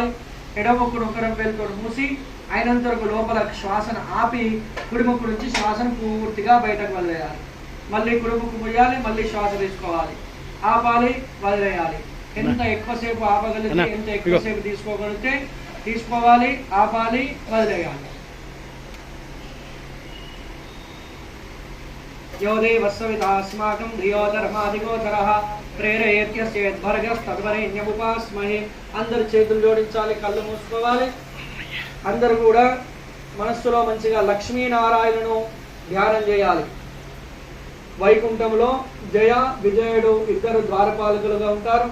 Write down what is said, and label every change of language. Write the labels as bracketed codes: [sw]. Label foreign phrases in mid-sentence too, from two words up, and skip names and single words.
[te] ఎడమొక్కును ఒకరం వేలుతో మూసి అయినంత వరకు లోపల శ్వాసను ఆపి కుడిముక్కు నుంచి శ్వాసను పూర్తిగా బయటకు వదిలేయాలి. మళ్ళీ కుడిముక్కు ముయ్యాలి. మళ్ళీ శ్వాస తీసుకోవాలి. ఆపాలి, వదిలేయాలి. ఎంత ఎక్కువసేపు ఆపగలిగితే ఎంత ఎక్కువసేపు తీసుకోగలిగితే తీసుకోవాలి. ఆపాలి, వదిలేయాలి. [sa] यो देवस्सवितास्माकं धियो ధర్మాధిగోచరః ప్రేరయేత్యస్యేద్భర్గస్తద్వరేణ్యముపాస్మహే. [te] అందరు చేతులు జోడించాలి. కళ్ళు మూసుకోవాలి. అందరు కూడా మనస్సులో మంచిగా లక్ష్మీనారాయణను ధ్యానం చేయాలి. వైకుంఠంలో జయ విజయుడు ఇద్దరు ద్వారపాలకులుగా ఉంటారు.